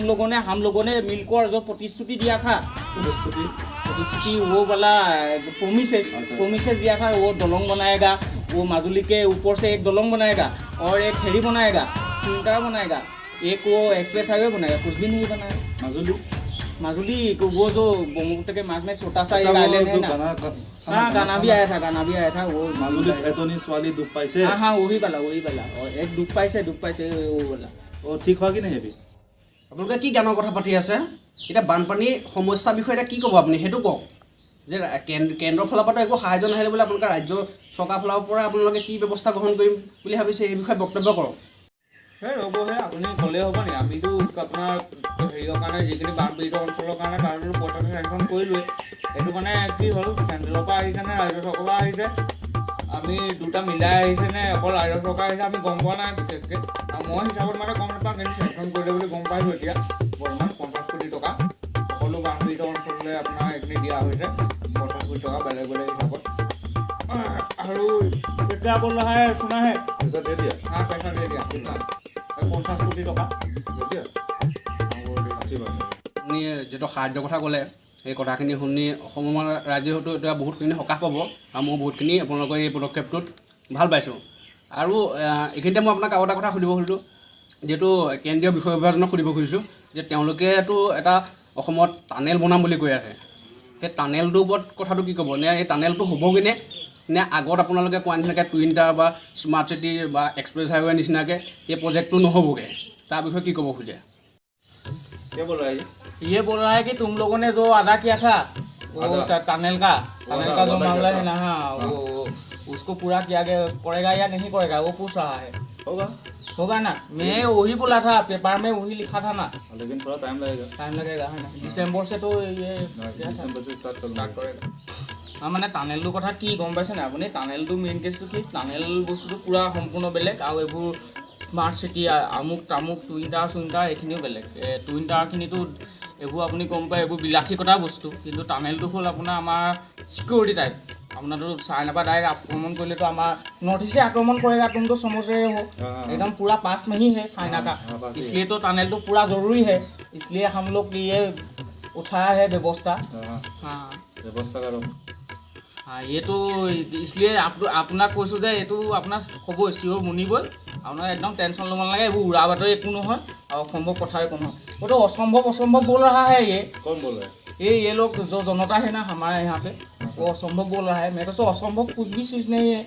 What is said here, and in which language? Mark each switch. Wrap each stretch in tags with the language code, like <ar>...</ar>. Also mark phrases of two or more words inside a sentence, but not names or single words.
<hi>लोगों ने हम लोगों ने मिलकर जो प्रतिश्रुति दिया था प्रतिश्रुति वो वाला प्रोमिसेस दिया था वो दलंग बनाएगा वो माजुली के ऊपर से एक दलंग बनाएगा और एक फेरी बनाएगा फिल्टर बनाएगा एक वो</hi> <en>express highway</en> <hi>बनाएगा कुछ भी नहीं बनाया माजुली वो जो ब्रह्मपुत्र के माझ में छोटा सा एक आइलैंड है ना हाँ गाना भी आया था वो माजुली एटोनिस वाली दुपाई से हाँ वही वाला और एक दुपाई से वो वाला वो ठीक हुआ कि नहीं अभी</hi> <as>আপোনালোকে কি গানৰ কথা পাতি আছে এতিয়া বানপানীৰ সমস্যাৰ বিষয়ে এতিয়া কি ক'ব আপুনি সেইটো কওক যে কেন্দ্ৰৰ ফালৰ পৰা একো সাহায্য নাহিলে বোলে আপোনালোকে ৰাজ্য চৰকাৰৰ ফালৰ পৰা আপোনালোকে কি ব্যৱস্থা গ্ৰহণ কৰিম বুলি ভাবিছে এই বিষয়ে বক্তব্য কৰক ৰ'বহে আপুনি ক'লে হ'ব নেকি আমিতো আপোনাৰ হেৰিৰ কাৰণে যিখিনি বানপীড়িত অঞ্চলৰ কাৰণে তাৰতো পইচাটো চেংচন কৰিলোৱে সেইটো মানে কি হ'ল কেন্দ্ৰৰ পৰা আহিছে নে ৰাজ্য চৰকাৰৰ পৰা আহিছে আমি দুটা মিলাই আহিছে নে অকল ৰাজ্য চৰকাৰ আহিছে আমি গম পোৱা নাই বিশেষকৈ মই হিচাপত মানে গম নাপাওঁ কিন্তু চেংচন কৰিলে বুলি গম পাইছোঁ এতিয়া বৰ্তমান 50 কোটি টকা সকলো বানপীড়িত অঞ্চললৈ আপোনাৰ এইখিনি দিয়া হৈছে 50 কোটি টকা বেলেগ হিচাপত আৰু এতিয়া</as> <hi>बोल रहा है सुना है पैसा दे दिया हाँ पैसा दे दिया कितना 50 कोटी टका दे दिया अच्छी बात है</hi> <as>আপুনি যিটো সাহায্যৰ কথা ক'লে এই কথাখিনি শুনি অসমৰ ৰাজ্যে হয়তো এতিয়া বহুতখিনি সকাহ পাব আৰু মই বহুতখিনি আপোনালোকৰ এই পদক্ষেপটোত ভাল পাইছোঁ আৰু এইখিনিতে মই আপোনাক আৰু এটা কথা সুধিব খুজিছোঁ যিহেতু কেন্দ্ৰীয় বিষয় বিভাজনক সুধিব খুজিছোঁ যে তেওঁলোকেতো এটা অসমত টানেল বনাম বুলি কৈ আছে সেই টানেলটোৰ ওপৰত কথাটো কি ক'ব নে এই টানেলটো হ'বগৈ নে আগত আপোনালোকে কোৱা নিচিনাকৈ</as> <en>twin tower</en> <as>বা</as> <en>smart city</en> <as>বা</as> <en>express highway</en> <as>নিচিনাকৈ এই প্ৰজেক্টটো নহ'বগৈ তাৰ বিষয়ে কি ক'ব খোজে</as> <hi>क्या बोल रहा है ये बोल रहा है कि तुम लोगों ने जो अदा किया था वो टनल का जो मामला है ना हाँ वो उसको पूरा किया गया करेगा या नहीं करेगा वो पूछ रहा है होगा ना मैं वही बोला था पेपर में वही लिखा था ना लेकिन थोड़ा टाइम लगेगा है ना दिसंबर से तो ये दिसंबर से स्टार्ट करेगा हाँ</hi> <as>মানে টানেলটোৰ কথা কি গম পাইছে না আপুনি টানেলটো</as> <en>main case</en> <as>কি টানেল বস্তুটো পূৰা সম্পূৰ্ণ বেলেগ আৰু এইবোৰ</as> <en>smart city</en> <as>আমুক তামুক</as> <en>twin tower</en> <as>এইখিনিও বেলেগ</as> <en>twin tower</en> <as>এইবোৰ আপুনি গম পায় এইবোৰ বিলাসিকতা বস্তু কিন্তু টানেলটো হ'ল আপোনাৰ আমাৰ সিকিউৰিটি টাইপ আপোনাৰতো চাইনাৰ পৰা</as> <hi>डायरेक्ट आक्रमण करले तो हमारा नॉर्थ ईस्ट से आक्रमण करेगा तुम तो समझ रहे हो एकदम पूरा पास में ही है चाइना का इसलिए तो टनल तो पूरा ज़रूरी है इसलिए हम लोग ये उठाया है व्यवस्था हाँ</hi> <as>ব্যৱস্থা কৰো</as> <hi>हाँ ये तो इसलिए</hi> <as>আপোনাক কৈছোঁ যে এইটো আপোনাৰ হ'বই চিঅ'ৰ মুনিবই আপোনাৰ একদম টেনশ্যন ল'ব নালাগে এইবোৰ উৰা বাতৰি একো নহয় আৰু অসম্ভৱ কথা একো নহয়</as> <hi>वो तो असंभव बोल रहा है ये कौन बोले ये लोग जो जनता है ना हमारे यहाँ पे वो असंभव बोल रहा है मैं तो असंभव कुछ भी चीज़ नहीं है</hi>